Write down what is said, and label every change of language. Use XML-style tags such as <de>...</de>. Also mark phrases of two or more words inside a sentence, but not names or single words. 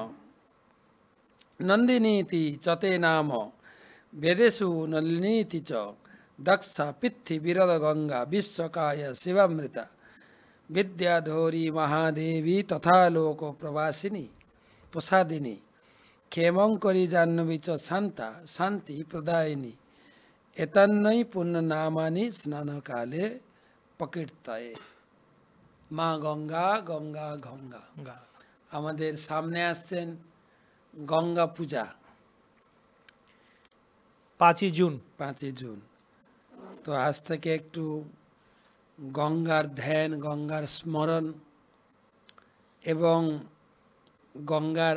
<sa>নন্দিনীতি চতে নাম বেদেশু নলিনীতি চ দক্ষা পিথি বিরদ গঙ্গা বিশ্বকায় শিবামৃতা বিদ্যাধৌরী মহাদেবী তথা লোক প্রবাসিনী প্রসাদিনী ক্ষেমঙ্করী জাহ্নবী চ শান্তা শান্তি প্রদায়িনী এতন্নৈ পুণ্যনামানি স্নানকালে প্রকীর্তয়ে।</sa> <bn>মা গঙ্গা গঙ্গা গঙ্গা। আমাদের সামনে আসছেন গঙ্গা পূজা, 5ই জুন। 5ই জুন। তো আজ থেকে একটু গঙ্গার ধ্যান, গঙ্গার স্মরণ এবং গঙ্গার</bn>